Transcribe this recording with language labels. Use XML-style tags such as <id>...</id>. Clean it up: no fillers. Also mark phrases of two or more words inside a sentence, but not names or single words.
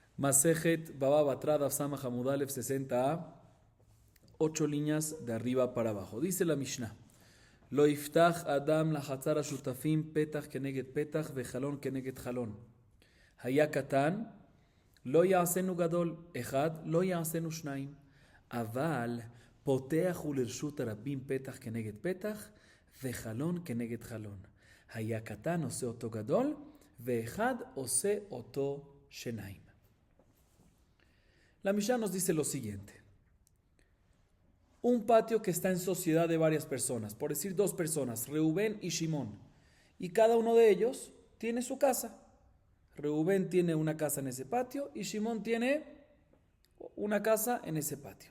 <he>מסכת בבא בתרא דף סמך עמוד אלף</he> <es>60a, 8 líneas de arriba para abajo. Dice la Mishnah:</es> <he>לא יפתח אדם לחצר השותפים פתח כנגד פתח וחלון כנגד חלון. היה קטן לא יעשנו גדול אחד לא יעשנו שנים. אבל פותח ולרשות הרבים פתח כנגד פתח וחלון כנגד חלון. היה קטן עושה אותו גדול ואחד עושה אותו שנים.</he> <es>La Mishnah nos dice lo siguiente: un patio que está en sociedad de varias personas, por decir dos personas, Reubén y Shimón, y cada uno de ellos tiene su casa. Reubén tiene una casa en ese patio y Shimón tiene una casa en ese patio.</es>